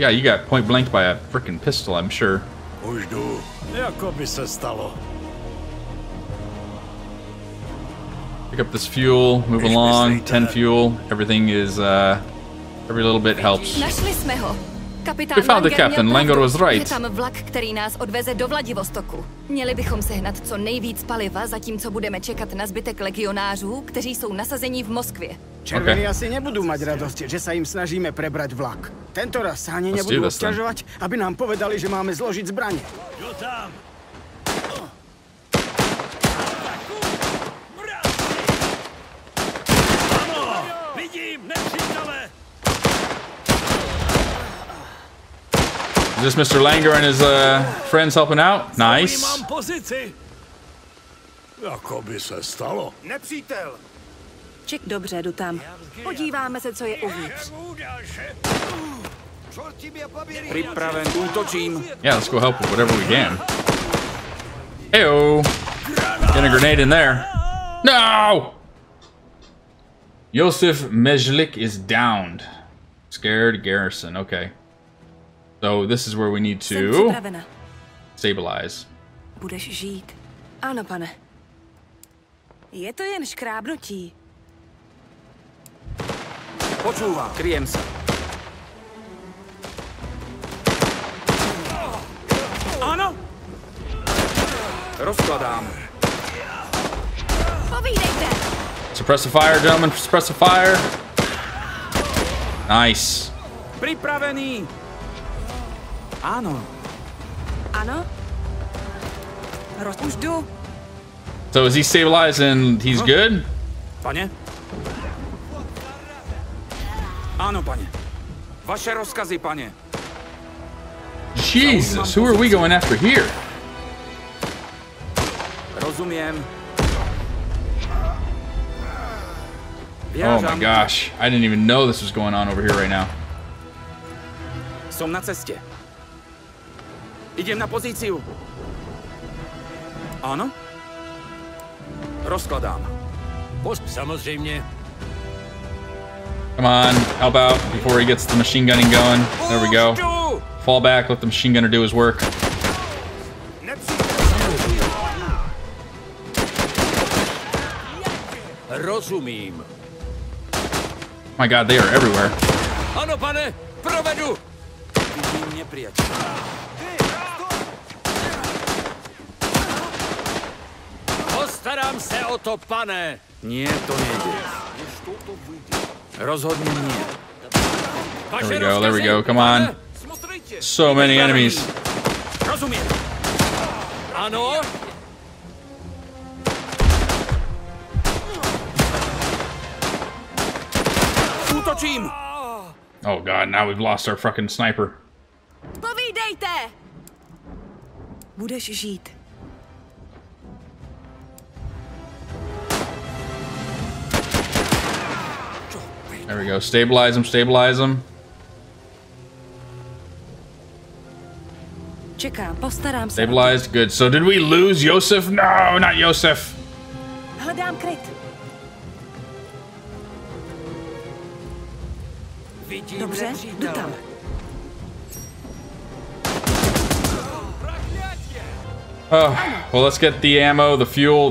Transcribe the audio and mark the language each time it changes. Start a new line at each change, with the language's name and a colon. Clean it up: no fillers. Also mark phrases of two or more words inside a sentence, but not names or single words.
English: Yeah, you got point blanked by a freaking pistol, I'm sure. Pick up this fuel, move along, 10 fuel. Everything is, every little bit helps. We found the captain. Langer was right.
Czech: Je tam vlak, který nás odveze do Vladivostoku. Měli bychom sehnat co nejvíc paliva, zatímco budeme čekat na zbytek legionářů, kteří jsou nasazení v Moskvě.
Slovak: Červení asi nebudú mať radosť, že sa im snažíme prebrať vlak. Tento raz sa ani nebudú obťažovať, aby nám povedali, že máme zložiť zbrane.
English: Is this Mr. Langer and his friends helping out? Nice.
Czech: Jako by se stalo. Nepřítel. Ček, dobře, jdu tam. Podíváme se, co je uvnitř. Připraven, útočím.
English: Yeah, let's go help with whatever we can. Heyo. Get a grenade in there. No! Josef Mezhlik is downed. Scared garrison, okay. So this is where we need to stabilize.
Czech: Budeš žít. Ano, pane. Je to jen škrábnutí.
Slovak: Počúvam, kryjem sa. Áno! Rozkladám.
Czech: Povídejte!
English: Suppress the fire, gentlemen. Suppress the fire. Nice.
Slovak: Pripravený. Áno.
Czech: Ano? Už jdu.
English: So is he stabilized and he's good?
Slovak: Pane? Áno, pane. Vaše rozkazy, pane.
English: Jesus, who are we going after here?
Slovak: Rozumiem.
English: Oh my gosh, I didn't even know this was going on over here right now.
Slovak: Som na ceste. Idem na pozíciu. Áno? Rozkladám.
Czech: Samozřejmě.
English: Come on, help out before he gets the machine gunning going. There we go. Fall back, let the machine gunner do his work.
Czech: Rozumím.
English: My God, they are everywhere.
Czech: Ano, pane, provedu. Vidím nepřítele. Postarám se o to, pane.
Slovak: Nie, to nejde. Rozhodně nie.
English: There we go, come on. So many enemies.
Czech: Rozumím. Ano. Útočím.
English: Oh God, now we've lost our fucking sniper.
Czech: Povídejte! Budeš žít.
English: There we go, stabilize him, stabilize him.
Czech: Čekám, postarám se.
English: Stabilized, good. So did we lose Josef? No, not Josef.
Czech: Hledám kryt. Dobře, jdu tam.
English: Oh, well, let's get the ammo, the fuel.